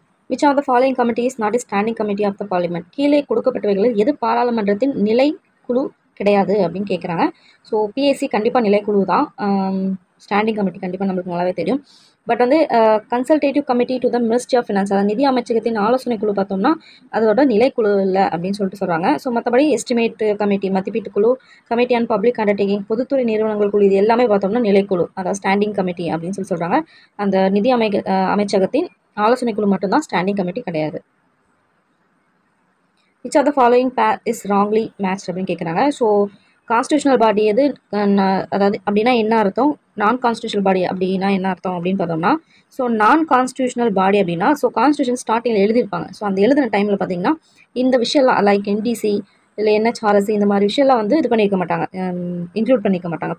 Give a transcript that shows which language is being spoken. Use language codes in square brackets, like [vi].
[en] Which of the following committee is not a standing committee of the parliament? [ta] கீழே கொடுக்கப்பட்டவைகளில் எது பாராளுமன்றத்தின் நிலை குழு கிடையாது அப்படின்னு கேட்குறாங்க. ஸோ PAC கண்டிப்பாக நிலைக்குழு தான், ஸ்டாண்டிங் கமிட்டி கண்டிப்பாக நம்மளுக்கு நல்லாவே தெரியும். பட் வந்து consultative committee to the ministry of finance, அதாவது நிதி அமைச்சகத்தின் ஆலோசனை குழு பார்த்தோம்னா அதோட நிலைக்குழு இல்லை அப்படின்னு சொல்லிட்டு சொல்கிறாங்க. ஸோ மற்றபடி எஸ்டிமேட் கமிட்டி, மதிப்பீட்டு குழு, கமிட்டி அண்ட் பப்ளிக் அண்டர்டேக்கிங், பொதுத்துறை நிறுவனங்கள் குழு, இது எல்லாமே பார்த்தோம்னா நிலைக்குழு, அதாவது ஸ்டாண்டிங் கமிட்டி அப்படின்னு சொல்லி சொல்கிறாங்க. அந்த நிதி அமைச்சகத்தின் ஆலோசனை குழு மட்டும்தான், ஸ்டாண்டிங் கமிட்டி கிடையாது. [en] which of the following pair is wrongly matched [ta] அப்படின்னு கேட்குறாங்க. ஸோ கான்ஸ்டியூஷனல் பாடி எது, அதாவது அப்படின்னா என்ன அர்த்தம், நான் கான்ஸ்டியூஷனல் பாடி அப்படின்னா என்ன அர்த்தம் அப்படின்னு பார்த்தோம்னா, ஸோ நான் கான்ஸ்டியூஷனல் பாடி அப்படின்னா, ஸோ கான்ஸ்டியூஷன் ஸ்டார்டிங்கில் எழுதியிருப்பாங்க. ஸோ அந்த எழுதின டைமில் பார்த்தீங்கன்னா இந்த விஷயம்லாம் லைக் NDC இல்லை NHRC இந்த மாதிரி விஷயம்லாம் வந்து இது பண்ணியிருக்க மாட்டாங்க, இன்க்ளூட் பண்ணிக்க மாட்டாங்க.